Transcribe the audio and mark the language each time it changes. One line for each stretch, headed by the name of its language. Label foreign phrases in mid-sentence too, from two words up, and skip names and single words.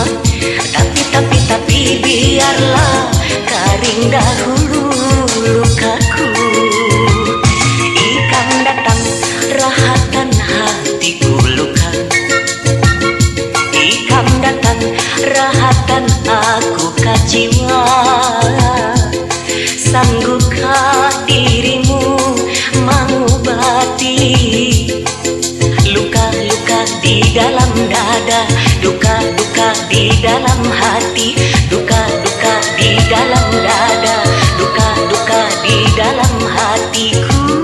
Indonesian: Tapi biarlah kering dahulu lukaku.
Banjar: Ikam datang rahatan hatiku luka. Ikam datang rahatan aku ka jiwa.
Indonesian: Sanggupkah dirimu mengobati luka-luka di dalam dada, duka-duka di dalam hati, duka-duka di dalam dada, duka-duka di dalam hatiku.